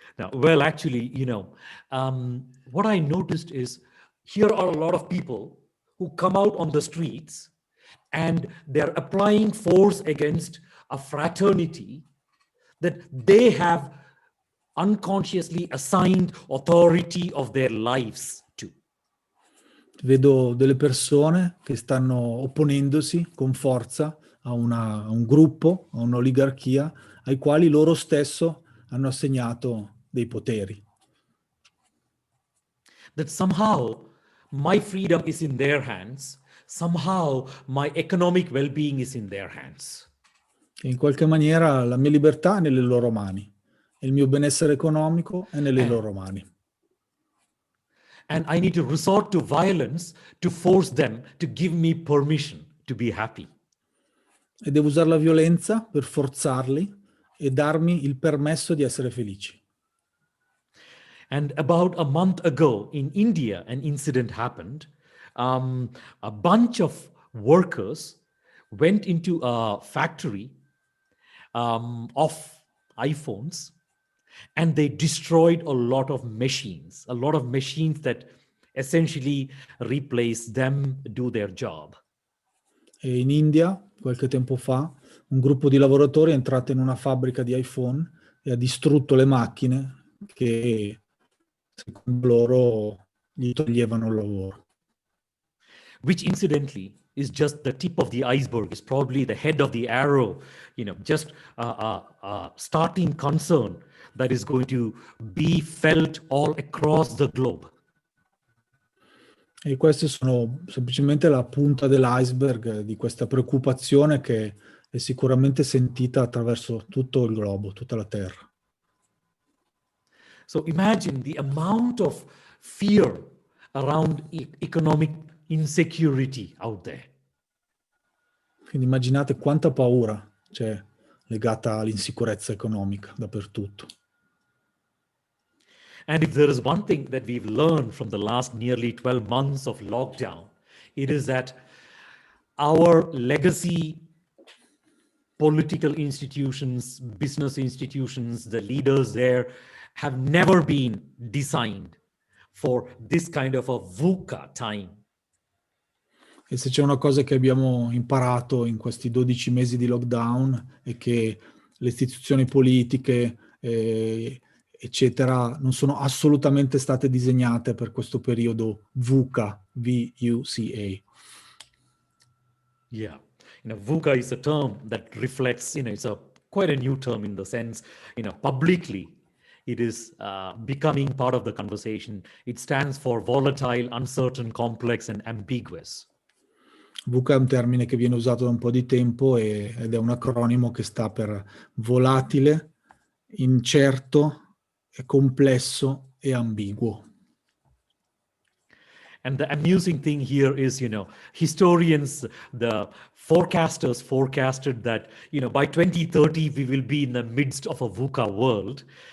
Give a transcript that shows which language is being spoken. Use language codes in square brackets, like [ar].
[en] Now, well, actually, what I noticed is here are a lot of people who come out on the streets and they're applying force against a fraternity that they have unconsciously assigned authority of their lives to. [it] Vedo delle persone che stanno opponendosi con forza a un gruppo, a un'oligarchia, ai quali loro stesso hanno assegnato dei poteri. [en] That somehow my freedom is in their hands, somehow my economic well-being is in their hands. [it] E in qualche maniera la mia libertà è nelle loro mani e il mio benessere economico è nelle loro mani. [en] And I need to resort to violence to force them to give me permission to be happy. [it] E devo usare la violenza per forzarli e darmi il permesso di essere felici. [en] And about a month ago in India, an incident happened. A bunch of workers went into a factory of iPhones and they destroyed a lot of machines that essentially replace them, do their job. [it] E in India, qualche tempo fa, un gruppo di lavoratori è entrato in una fabbrica di iPhone e ha distrutto le macchine che, secondo loro, gli toglievano il lavoro. [en] which incidentally is just the tip of the iceberg, is probably the head of the arrow, just a starting concern that is going to be felt all across the globe. [it] E queste sono semplicemente la punta dell'iceberg di questa preoccupazione che è sicuramente sentita attraverso tutto il globo, tutta la Terra. [en] So imagine the amount of fear around economic insecurity out there. [it] Quindi immaginate quanta paura c'è legata all'insicurezza economica dappertutto. [en] And if there is one thing that we've learned from the last nearly 12 months of lockdown, it is that our legacy political institutions, business institutions, the leaders there have never been designed for this kind of a VUCA time. [it] E se c'è una cosa che abbiamo imparato in questi 12 mesi di lockdown è che le istituzioni politiche, eccetera, non sono assolutamente state disegnate per questo periodo VUCA, V-U-C-A. [en] Yeah. VUCA is a term that reflects, it's quite a new term in the sense, publicly, it is becoming part of the conversation. It stands for volatile, uncertain, complex, and ambiguous. [it] VUCA è un termine che viene usato da un po' di tempo ed è un acronimo che sta per volatile, incerto, complesso e ambiguo. [en] And the amusing thing here is, historians, the forecasters forecasted that, by 2030, we will be in the midst of a VUCA world.